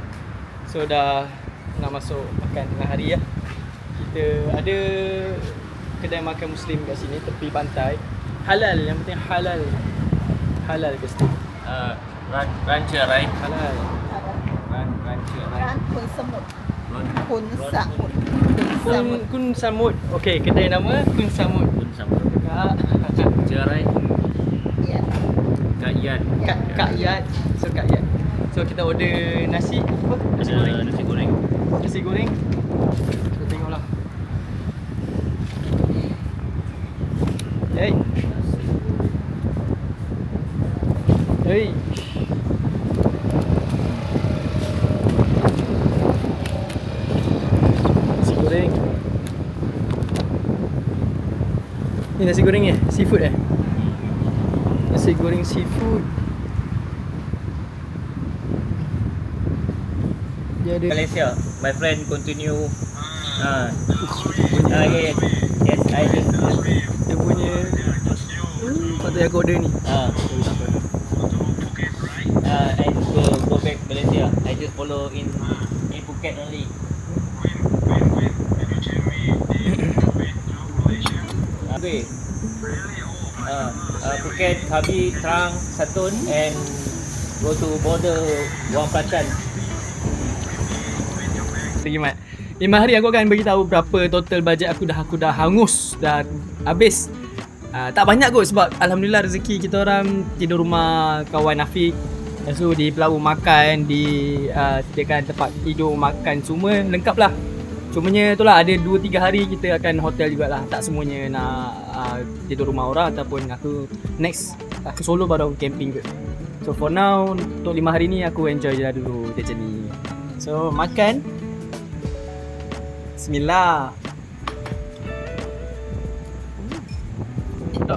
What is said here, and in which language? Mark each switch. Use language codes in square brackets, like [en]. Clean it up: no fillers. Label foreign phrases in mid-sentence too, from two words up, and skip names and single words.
[ms] So dah nak masuk makan tengah hari lah. Kita ada kedai makan Muslim kat sini tepi pantai. Halal, yang penting halal. Halal ke sini? Ranca Rai. Halal. Ranca Rai. [th] ร้านคุณสมุทรคุณสมุทร [ms] Kun Samut. Okey, kedai nama Kun Samut. Pun sama. Ranca Rai. [th] เนี่ย [ms] Kak Yan. Kak Yat. So Kak Yat. So kita order nasi apa? Nasi goreng. Nasi goreng. Nasi goreng. Kita tengoklah. Hey. Hey. Nasi goreng. Ni nasi goreng ni, seafood Nasi goreng seafood. Dia ada Malaysia. [en] My friend continue. Yes. Yes, I just. [ms] dia punya patut aku order ni. [en] I just go back Malaysia. I just follow in Phuket only. Okay. Phuket, Krabi, Trang, Satun and go to border Wang Pratan. [ms] Lagi Mat. 5 hari aku akan beritahu berapa total bajet aku dah hangus, dah habis. Tak banyak kot sebab alhamdulillah rezeki kita orang tidur rumah kawan Afiq. Lepas tu di Pulau makan, sediakan tempat tidur, makan semua lengkap lah. Cumanya itulah ada 2-3 hari kita akan hotel jugalah. Tak semuanya nak tidur rumah orang ataupun aku next ke Solo baru aku camping ke. So [en] for now [ms] untuk 5 hari ni aku enjoy je lah dulu dia ni. So makan. Bismillah. tak?